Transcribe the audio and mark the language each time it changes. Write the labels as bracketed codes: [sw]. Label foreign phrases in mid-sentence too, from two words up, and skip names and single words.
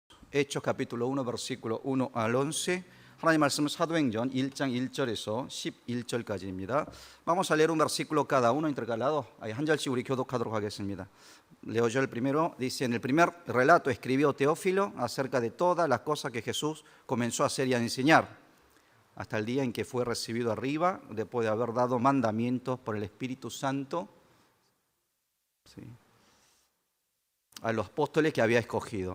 [es] Hechos capítulo 1 versículo 1 al 11. [ko] 하나님 말씀은 사도행전 1장 1절에서 11절까지입니다. [es] Vamos a leer un versículo cada uno intercalado. [ko] 한 절씩 우리 교독하도록 하겠습니다. [es] Leo yo el primero. Dice, en el primer relato escribió Teófilo acerca de todas las cosas que Jesús comenzó a hacer y a enseñar, hasta el día en que fue recibido arriba, después de haber dado mandamientos por el Espíritu Santo, ¿sí?, a los apóstoles que había escogido.